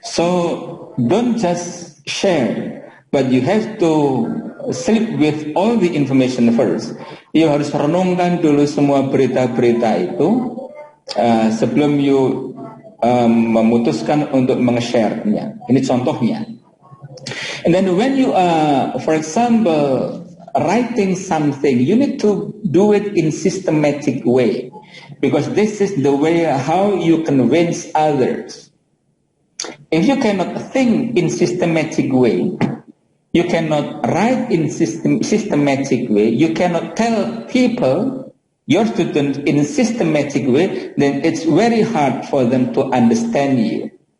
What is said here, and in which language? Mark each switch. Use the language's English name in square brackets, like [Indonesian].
[English] So don't just share, but you have to sleep with all the information first. [Indonesian] You harus renungkan dulu semua berita-berita itu sebelum you memutuskan untuk meng-share-nya. Ini contohnya. [English] And then when you are, for example, writing something, you need to do it in systematic way, because this is the way how you convince others. If you cannot think in systematic way, you cannot write in systematic way, you cannot tell people, your students, in systematic way, then it's very hard for them to understand you.